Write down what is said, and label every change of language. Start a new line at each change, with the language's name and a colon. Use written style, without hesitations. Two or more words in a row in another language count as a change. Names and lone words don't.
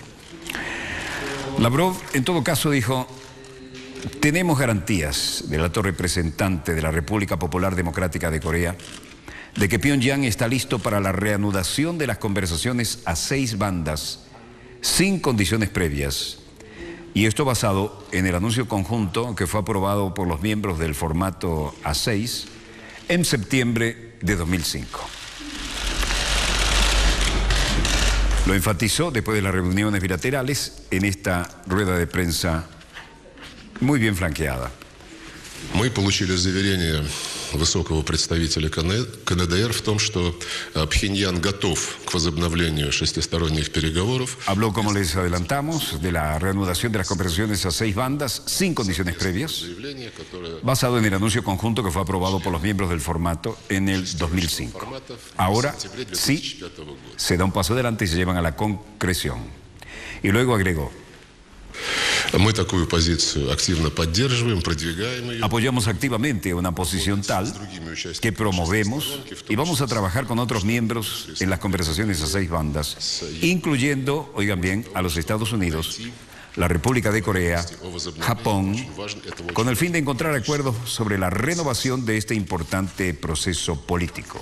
Spanish: Lavrov, en todo caso, dijo: tenemos garantías del alto representante de la República Popular Democrática de Corea de que Pyongyang está listo para la reanudación de las conversaciones a 6 bandas sin condiciones previas, y esto basado en el anuncio conjunto que fue aprobado por los miembros del formato A6 en septiembre de 2005. Lo enfatizó después de las reuniones bilaterales en esta rueda de prensa muy bien flanqueada.
Russian: Мы получили заверение высокого представителя КНДР в том, что Пхеньян готов к возобновлению шестисторонних переговоров.
Spanish: Habló, como les adelantamos, de la reanudación de las conversaciones a 6 bandas sin condiciones previas, basado en el anuncio conjunto que fue aprobado por los miembros del formato en el 2005. Ahora sí se da un paso adelante y se llevan a la concreción. Y luego agregó:
Russian: Мы такую позицию активно поддерживаем, продвигаем ее.
Spanish: Apoyamos activamente una posición tal que promovemos y vamos a trabajar con otros miembros en las conversaciones a 6 bandas, incluyendo, oigan bien, a los Estados Unidos, la República de Corea, Japón, con el fin de encontrar acuerdos sobre la renovación de este importante proceso político.